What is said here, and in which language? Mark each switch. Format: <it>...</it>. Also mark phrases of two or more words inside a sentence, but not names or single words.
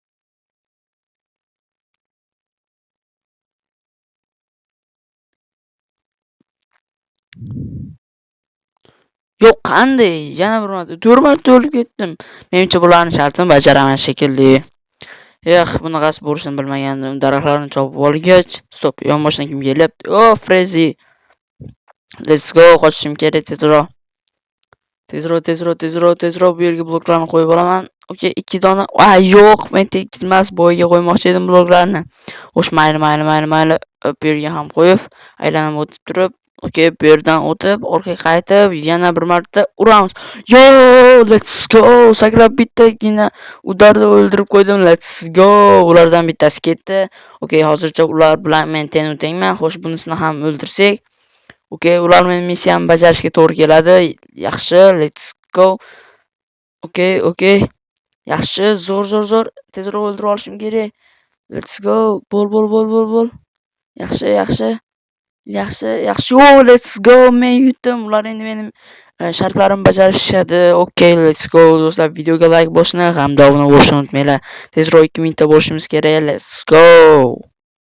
<uz>Yo'q, qanday? Yana bir marta 4 marta o'lib ketdim. Menimcha bularning shartini bajaraman shekilli. Bunaqasi bo'lishini bilmagandim. Daraxtlarni chopib olgach, stop, yonboshdan kim kelyapti?</uz> <en>Oh, Freddy. Let's go,</en> <uz>qochishim kerak tezroq. Tezroq bu yerga bloklarni qo'yib olaman. Okey, 2 dona. Yo'q, men tekismas bo'yiga qo'ymoqchi edim bloklarni. Xo'sh, mayli. Bu yerga ham qo'yib, aylanib o'tib turib, okey, bu yerdan o'tib, orqaga qaytib, yana bir marta uramiz.</uz> <en>Yo, let's go.</en> <uz>Sakrab bittagina udarda o'ldirib qo'ydim.</uz> <en>Let's go.</en> <uz>Ulardan bittasi ketdi. Okey, hozircha ular bilan men teng-tengman. Xo'sh, bunisini ham o'ldirsak, okey, ular men missiyamni bajarishga to'g'ri keladi. Yaxshi,</uz> <en>let's go.</en> <uz>Okey. Yaxshi, zo'r. Tezroq o'ldirib olishim kerak.</uz> <en>Let's go.</en> <uz>Bo'l. Yaxshi.</uz> <en>Oh, let's go.</en> <uz>Men yutdim. Ular endi mening shartlarimni bajarishadi. Okey,</uz> <en>let's go.</en> <uz>Do'stlar, videoga like bosishni hamda obuna bo'lishni unutmanglar. Tezroq 2000 ta bo'lishimiz kerak.</uz> <en>Let's go.</en>